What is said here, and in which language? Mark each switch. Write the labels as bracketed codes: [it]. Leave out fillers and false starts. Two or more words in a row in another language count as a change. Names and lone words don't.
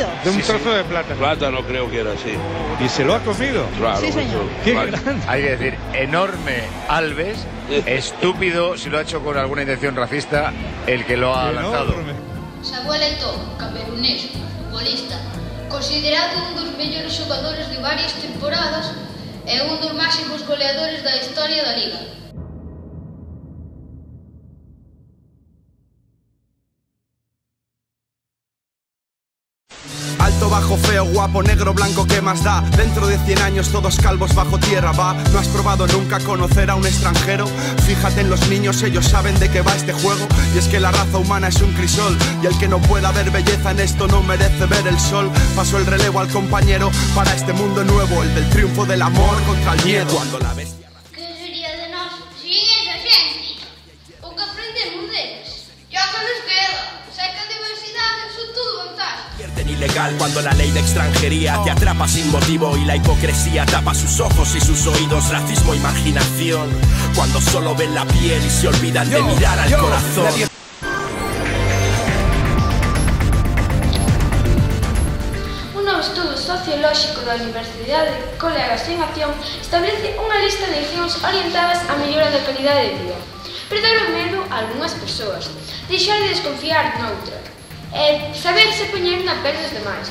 [es] De un trozo de plátano. Plátano creo que era así. ¿Y se lo ha comido? Claro. Sí, señor. Qué grande. Hay que decir, enorme Alves, estúpido si lo ha hecho con alguna intención racista el que lo ha lanzado. [gl] Samuel Eto'o, camerunés, futbolista, considerado un dos mellores xogadores de varias temporadas e un dos máximos goleadores da historia da Liga. [es] Alto, bajo, feo, guapo, negro, blanco, ¿qué más da? Dentro de 100 años todos calvos bajo tierra, va. ¿No has probado nunca conocer a un extranjero? Fíjate en los niños, ellos saben de qué va este juego. Y es que la raza humana es un crisol, y el que no pueda ver belleza en esto no merece ver el sol. Paso el relevo al compañero para este mundo nuevo, el del triunfo del amor contra el miedo. Cuando la bestia... [gl] Que sería de nós sin esa xente? O que aprendemos deles? [es] Ya que nos queda, [gl] sei que a diversidade son todo vantaxe. [es] Ilegal cuando la ley de extranjería te atrapa sin motivo y la hipocresía tapa sus ojos y sus oídos, racismo, imaginación, cuando solo ven la piel y se olvidan de mirar al corazón. [gl] Un novo estudo sociolóxico da Universidade de Colegas en Acción establece unha lista de accións orientadas á mellora da calidade de vida. Perder o medo a algunhas persoas, deixar de desconfiar noutra, e saberse poñer na pel dos demais.